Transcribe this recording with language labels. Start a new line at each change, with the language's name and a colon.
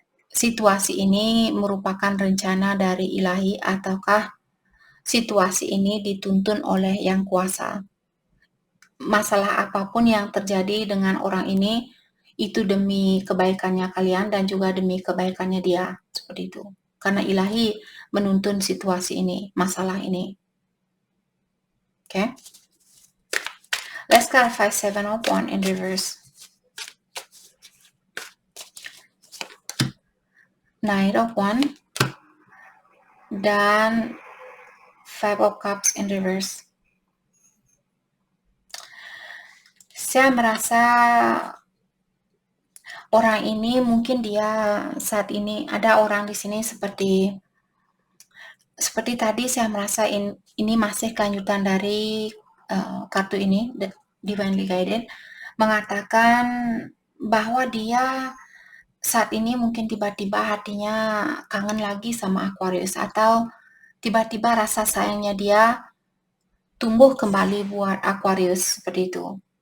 Indonesian: Situasi ini merupakan rencana dari ilahi ataukah situasi ini dituntun oleh yang kuasa. Masalah apapun yang terjadi dengan orang ini, itu demi kebaikannya kalian dan juga demi kebaikannya dia. Seperti itu. Karena ilahi menuntun situasi ini, masalah ini.
English: Okay? Let's clarify Seven of Wands in reverse.
Indonesian: Knight of Wands. Dan Five of Cups in reverse. Saya merasa orang ini mungkin dia saat ini ada orang di sini seperti seperti tadi saya merasa ini masih kelanjutan dari kartu ini, Divinely Guided, mengatakan bahwa dia saat ini mungkin tiba-tiba hatinya kangen lagi sama Aquarius, atau tiba-tiba rasa sayangnya dia tumbuh kembali buat Aquarius seperti itu.